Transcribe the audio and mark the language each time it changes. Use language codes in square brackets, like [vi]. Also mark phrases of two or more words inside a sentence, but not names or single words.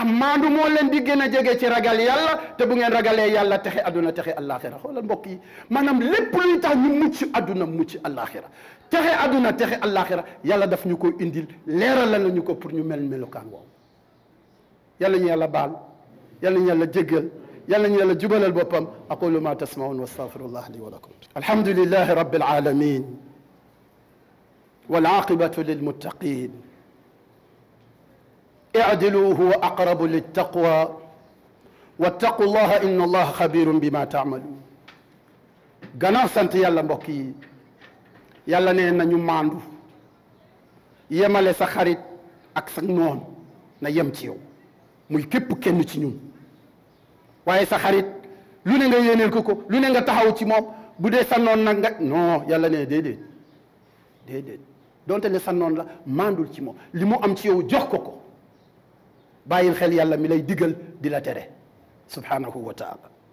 [wo] maandu moo leen di gën a jege ci ragal yàlla te bu ngeen ragalee yàlla texe adduna texe àllaaxira xoolal mbokk yi maanaam lépp luy tax ñu mucc adduna mucc àllaaxira texe adduna texe àllaaxira yàlla daf ñu ko indil leeral la ñu ko pour ñu mel melukaan woowu yàlla ñu yàlla baal yàlla ñu yàlla jéggal yàlla ñu yàlla jubalal boppam [ar] أقول ما تسمعون وأستغفر الله لي ولكم الحمد لله رب العالمين والعاقبة للمتقين اعدلوا هو أقرب للتقوى واتقوا الله إن الله خبير بما تعملون [wo] gannaaw sant yàlla mbokk yi yàlla nee na ñu maandu yemale sa xarit ak sa noon na yem ci yow muy képp kenn ci ñun waaye sa xarit lu ne nga yéeneel ko lu ne nga taxaw ci moom bu dee sa noon nag nga non yàlla nee déedéet déedéet donte ne sa noon la maandul ci moom li mu am ci yow jox ko bàyyil xel yàlla mi lay digal di la tere [ar] سبحانه وتعالى